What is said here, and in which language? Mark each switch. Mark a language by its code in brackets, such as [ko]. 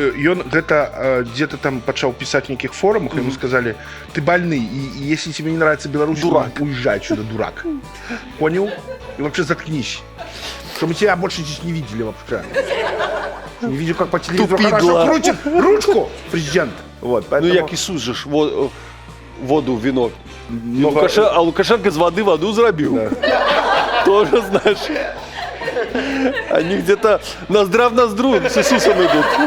[ru] он где-то там почал писать в неких форумах, ему сказали, ты больный, и если тебе не нравится Беларусь, Дурак. уезжай отсюда, дурак. Понял? И вообще заткнись. Чтобы мы тебя больше здесь не видели вообще. Не видел, как по телевизору Тупидла. хорошо крутит ручку президент. Вот, Ну, поэтому... [uk] як Ісус же ж воду в вино. Ну, А Лукашенко з води воду зробив. [ru] Тоже, знаешь. Они где-то ноздря в ноздру с Иисусом идут.